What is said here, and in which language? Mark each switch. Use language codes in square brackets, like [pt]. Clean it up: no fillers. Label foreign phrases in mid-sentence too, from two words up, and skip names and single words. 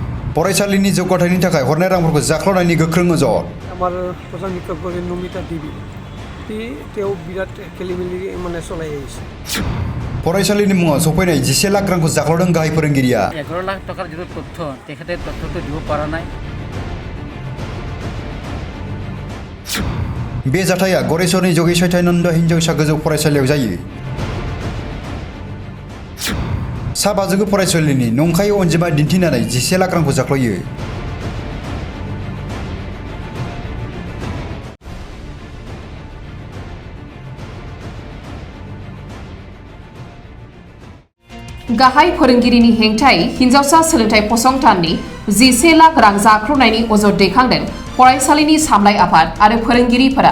[brx] फरायसालिनि जौगाथायनि थाखाय हरनाय रांफोरखौ जाख्ल'नायनि गोख्रों अजद। [as] আমাৰ প্ৰধান শিক্ষক নমিতা দেৱী তেওঁ বিৰাট খেলি মেলি মানে চলাই আহিছে। [brx] फरायसालिनि मुङाव सफैनाय 11 लाख रांखौ जाख्ल'दों गाहाय फोरोंगिरिया। [as] 11 लाख টাকাৰ যিটো তথ্য তেখেতে তথ্যটো দিব পৰা নাই। [brx] बे जाथाया गरेस्वरनि जगि सैथानन्द हिनजावसा गोजौ फरायसालियाव जायो। सा 5 फरायसालिनि नंखाय अनजिमा दिन्थिनानै 11 लाख रांखौ जाख्ल'यो। गाहाय फोरोंगिरिनि हेंथायै हिनजावसा सोलोंथाइ फसंथाननि 11 लाख रां जाख्ल'नायनि अजद दैखांदों फरायसालिनि सामलाय आफाद आरो फोरोंगिरिफोरा।